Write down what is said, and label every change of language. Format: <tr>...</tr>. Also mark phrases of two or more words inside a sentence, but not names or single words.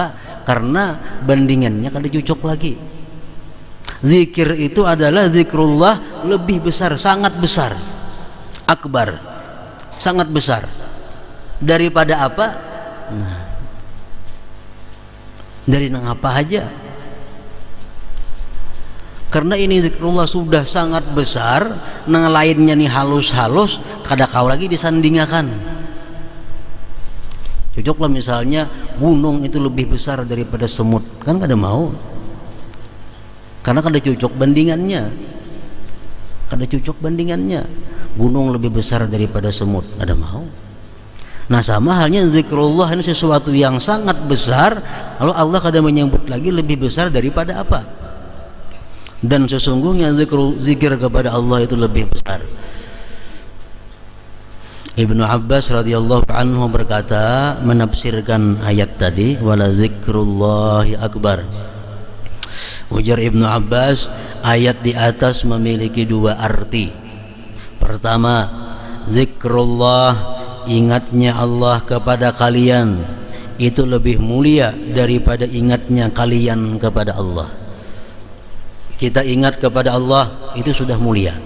<bjn>Karena bandingannya kada cocok lagi. Zikir itu adalah zikrullah lebih besar, sangat besar. Akbar. Sangat besar. Daripada apa? Nah, dari nang apa aja. Karena ini zikrullah sudah sangat besar, nang lainnya nih halus-halus, kada kau lagi disandingakan. Cocoklah misalnya gunung itu lebih besar daripada semut, kan kada mau. Karena kada cocok bandingannya. Kada cocok bandingannya. Gunung lebih besar daripada semut, kada mau. Nah, sama halnya zikrullah ini sesuatu yang sangat besar, lalu Allah kada menyebut lagi lebih besar daripada apa?</bjn> <id>Dan sesungguhnya zikir kepada Allah itu lebih besar. Ibnu Abbas</id> <ar>radhiyallahu anhu</ar> <id>berkata, menafsirkan ayat tadi,</id> <ar>wala zikrullahi akbar.</ar> <id>Ujar Ibnu Abbas, ayat di atas memiliki dua arti. Pertama, zikrullah, ingatnya Allah kepada kalian itu lebih mulia daripada ingatnya kalian kepada Allah. Kita ingat kepada Allah itu sudah mulia.</id>